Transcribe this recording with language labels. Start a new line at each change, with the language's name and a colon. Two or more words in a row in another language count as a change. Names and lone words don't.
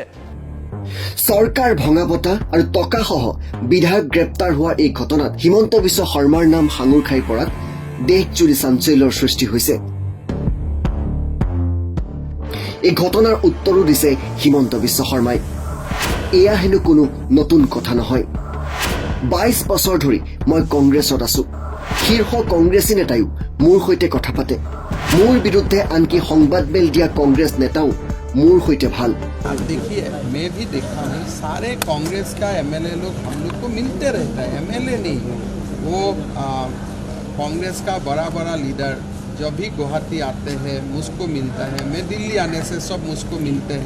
Assamese: চৰকাৰ ভঙাবতা আৰু টকাসহ বিধায়ক গ্ৰেপ্তাৰ হোৱা এই ঘটনাত হিমন্ত বিশ্ব শৰ্মাৰ নাম সাঙুৰ খাই পৰাত দেশজুৰি চাঞ্চল্যৰ সৃষ্টি হৈছে এই ঘটনাৰ উত্তৰো দিছে হিমন্ত বিশ্ব শৰ্মাই এয়া হেনো কোনো নতুন কথা নহয় 22 বছৰ ধৰি মই কংগ্ৰেছত আছো শীৰ্ষ কংগ্ৰেছী নেতায়ো মোৰ সৈতে কথা পাতে মোৰ বিৰুদ্ধে আনকি সংবাদমেল দিয়া কংগ্ৰেছ নেতাও মোৰ হোতে ভাল।
Hindi: आप देखिए, मैं भी देखता हूँ सारे कांग्रेस का एमएलए लोग हम लोग को मिलते रहता है, एमएलए नहीं वो कांग्रेस का बड़ा बड़ा लीडर जब भी गुवाहाटी आते हैं मुझको मिलता है, मैं दिल्ली आने से सब मुझको मिलते हैं।